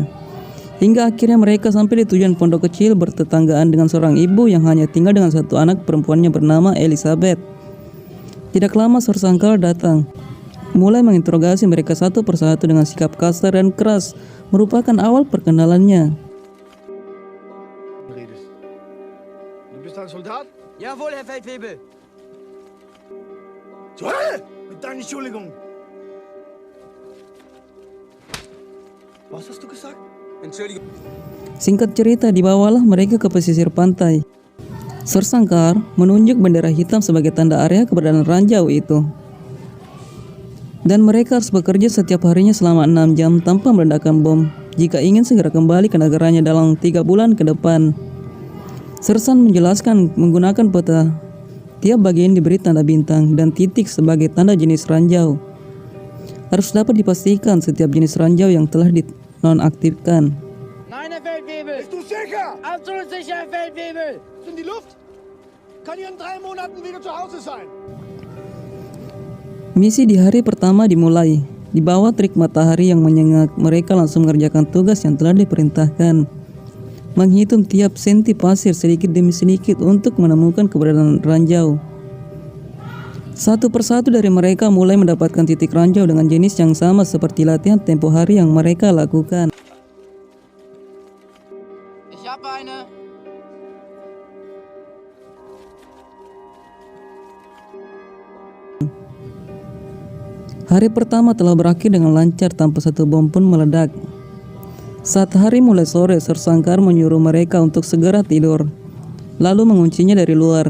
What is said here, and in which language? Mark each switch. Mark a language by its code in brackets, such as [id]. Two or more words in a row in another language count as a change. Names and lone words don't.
[id] Hingga akhirnya mereka sampai di tujuan pondok kecil bertetanggaan dengan seorang ibu yang hanya tinggal dengan satu anak perempuannya bernama Elizabeth. Tidak lama Sankar datang, mulai menginterogasi mereka satu persatu dengan sikap kasar dan keras, merupakan awal perkenalannya. [de] Du bist ein Soldat? Jawohl, Herr Feldwebel. Zur Hölle! Mit deiner Entschuldigung! Was hast du gesagt? Entschuldigung. [id] Singkat cerita, dibawalah mereka ke pesisir pantai. Sankar menunjuk bendera hitam sebagai tanda area keberadaan ranjau itu. Dan mereka harus bekerja setiap harinya selama 6 jam tanpa meledakkan bom jika ingin segera kembali ke negaranya dalam 3 bulan ke depan. Sersan menjelaskan menggunakan peta. Tiap bagian diberi tanda bintang dan titik sebagai tanda jenis ranjau. Harus dapat dipastikan setiap jenis ranjau yang telah dinonaktifkan. [de] Nein, Herr Feldwebel. Bist du sicher? Absolut sicher, Herr Feldwebel. In die Luft? Kann hier in 3 Monaten wieder zu Hause sein. [id] Misi di hari pertama dimulai. Di bawah terik matahari yang menyengat, mereka langsung mengerjakan tugas yang telah diperintahkan. Menghitung tiap senti pasir sedikit demi sedikit untuk menemukan keberadaan ranjau. Satu persatu dari mereka mulai mendapatkan titik ranjau dengan jenis yang sama seperti latihan tempo hari yang mereka lakukan. [de] Ich habe eine. [id] Hari pertama telah berakhir dengan lancar tanpa satu bom pun meledak. Saat hari mulai sore, Sankar menyuruh mereka untuk segera tidur, lalu menguncinya dari luar.